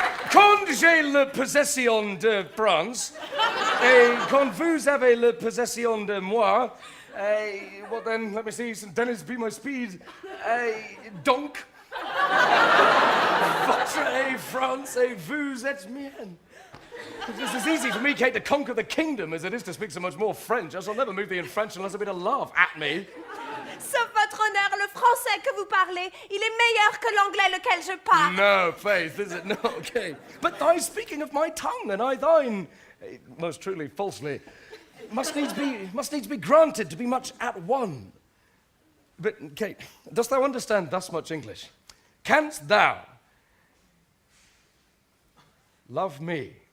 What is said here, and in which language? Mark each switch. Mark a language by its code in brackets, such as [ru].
[fr] Quand j'ai la possession de France, et quand vous avez la possession de moi, [en] what then? Let me see, St. Denis be my speed. [fr] Donc, votre France et vous êtes mien. [en] It's as easy for me, Kate, to conquer the kingdom as it is to speak so much more French. I shall never move thee in French unless it be to laugh at me. [fr] Sauf votre honneur, le français que vous parlez, il est meilleur que l'anglais lequel je parle. [en] No, Faith, is it? No, Kate. But thy speaking of my tongue, and I thine, most truly, falsely, must needs be granted to be much at one. But, Kate, dost thou understand thus much English? Canst thou love me?